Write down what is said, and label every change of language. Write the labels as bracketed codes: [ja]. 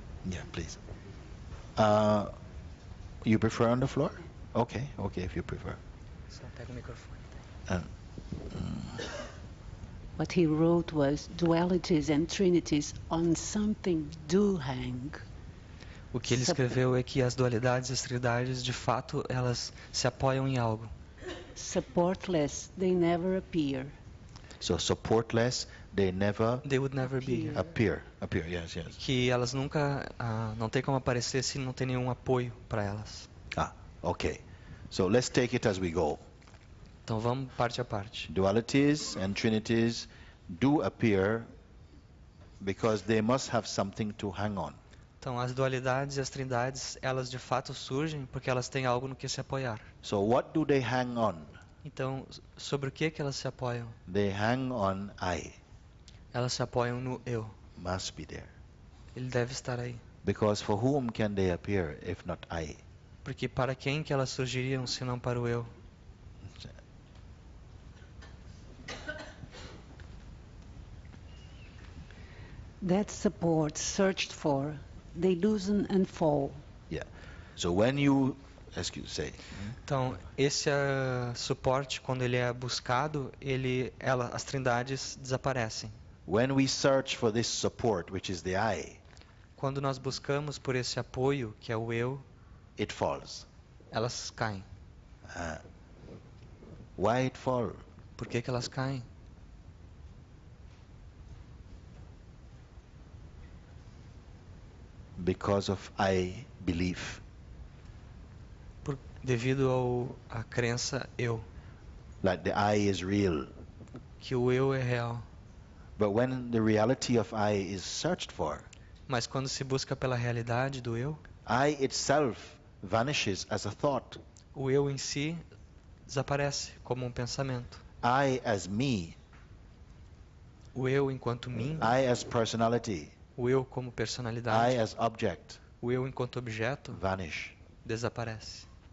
[en] Yeah, please. You prefer on the floor? Okay, if you prefer. [pt] Só pega o microfone. [en] What he wrote was dualities and trinities on something do hang. [pt] O que ele escreveu é que as dualidades e as trindades, de fato, elas se apoiam em algo. [en] Supportless, they never appear. So supportless, they would never be. appear. Yes. [pt] Que elas nunca, não tem como aparecer se não tem nenhum apoio para elas. [en] Okay. So let's take it as we go. [pt] Então vamos parte a parte. [en] Dualities and trinities do appear because they must have something to hang on. [pt] Então as dualidades e as trindades, elas de fato surgem porque elas têm algo no que se apoiar. [en] So what do they hang on? [pt] Então, sobre o que elas se apoiam? [en] They hang on I. [pt] Elas se apoiam no eu. [en] Must be there. [pt] Ele deve estar aí. [en] Because for whom can they appear if not I? [pt] Porque para quem que elas surgiriam se não para o eu? [en] That support searched for, they loosen and fall. Yeah. So when you, [pt] Então, esse suporte, quando ele é buscado, as trindades desaparecem. [en] When we search for this support, which is the I, [pt] quando nós buscamos por esse apoio, que é o eu, [en] it falls. [pt] Elas caem. [en] Why it fall? [pt] Por que elas caem? [en] Because of I belief. [pt] Devido à crença eu. [en] Like the I is real. [pt] Que o eu é real. [en] But when the reality of I is searched for, [pt] mas quando se busca pela realidade do eu, [en] I itself vanishes as a thought. [pt] O eu em si desaparece como um pensamento. [en] I as me. [pt] O eu enquanto mim. [en] I as personality. [pt] O eu como personalidade. [en] I as object. [pt] O eu enquanto objeto. [en] Vanish. [pt] Desaparece.